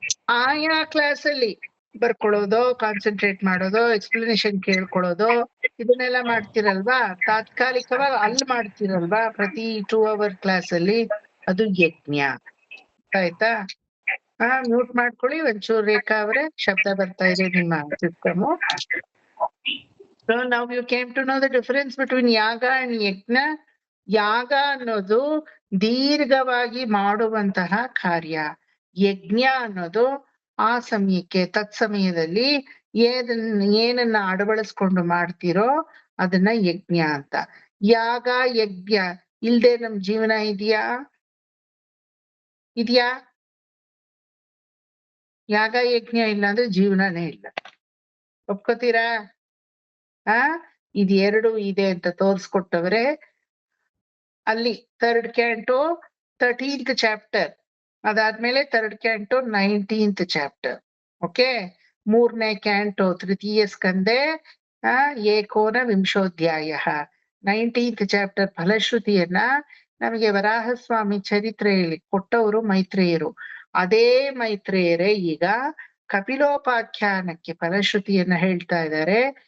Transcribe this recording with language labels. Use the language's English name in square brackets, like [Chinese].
[Kannada] ಆಯಾ ಕ್ಲಾಸ್ ಅಲ್ಲಿ ಬರ್ಕೊಳ್ಳೋದು, ಕಾನ್ಸಂಟ್ರೇಟ್ ಮಾಡೋದು, ಎಕ್ಸ್ಪ್ಲನೇಷನ್ ಕೇಳ್ಕೊಳ್ಳೋದು, ಇದನ್ನೆಲ್ಲ ಮಾಡ್ತಿರಲ್ವಾ? ತಾತ್ಕಾಲಿಕವಾಗಿ ಅಲ್ಲಿ ಮಾಡ್ತಿರಲ್ವಾ ಪ್ರತಿ 2 hour ಕ್ಲಾಸ್ ಅಲ್ಲಿ, ಅದು ಯಜ್ಞ. ಆಯ್ತಾ? ಮ್ಯೂಟ್ ಮಾಡ್ಕೊಳ್ಳಿ ಒಂಚೂರು ರೇಖಾ ಅವ್ರೆ, ಶಬ್ದ ಬರ್ತಾ ಇದೆ ನಿಮ್ಮ system. [English] So now you came to know the difference between yaga and yajna. [Kannada] ಯಾಗ ಅನ್ನೋದು ದೀರ್ಘವಾಗಿ ಮಾಡುವಂತಹ ಕಾರ್ಯ. ಯಜ್ಞ ಅನ್ನೋದು ಆ ಸಮಯಕ್ಕೆ ತತ್ಸಮಯದಲ್ಲಿ ಏನನ್ನ ಅಳವಡಿಸ್ಕೊಂಡು ಮಾಡ್ತಿರೋ ಅದನ್ನ ಯಜ್ಞ ಅಂತ. ಯಾಗ ಯಜ್ಞ ಇಲ್ದೆ ನಮ್ ಜೀವನ ಇದೆಯಾ? ಯಾಗ ಯಜ್ಞ ಇಲ್ಲ ಅಂದ್ರೆ ಜೀವನನೇ ಇಲ್ಲ. ಒಪ್ಕೋತೀರಾ? ಇದು ಎರಡು ಇದೆ ಅಂತ ತೋರ್ಸ್ಕೊಟ್ಟವ್ರೆ ಅಲ್ಲಿ [English] 3rd canto 13th chapter, [Kannada] ಅದಾದ್ಮೇಲೆ [English] 3rd canto 19th chapter. [Kannada] Okay, 3ನೇ ಕ್ಯಾಂಟೋ [Sanskrit] ತೃತೀಯ ಸ್ಕಂದೆ ಏಕೋನ ವಿಂಶೋಧ್ಯಾಯ. [Kannada] 19th chapter ಫಲಶ್ರುತಿಯನ್ನ ನಮಗೆ ವರಾಹಸ್ವಾಮಿ ಚರಿತ್ರೆಯಲ್ಲಿ ಕೊಟ್ಟವರು ಮೈತ್ರೇಯರು. ಅದೇ ಮೈತ್ರೇಯರೇ ಈಗ ಕಪಿಲೋಪಾಖ್ಯಾನಕ್ಕೆ ಫಲಶ್ರುತಿಯನ್ನ ಹೇಳ್ತಾ ಇದ್ದಾರೆ.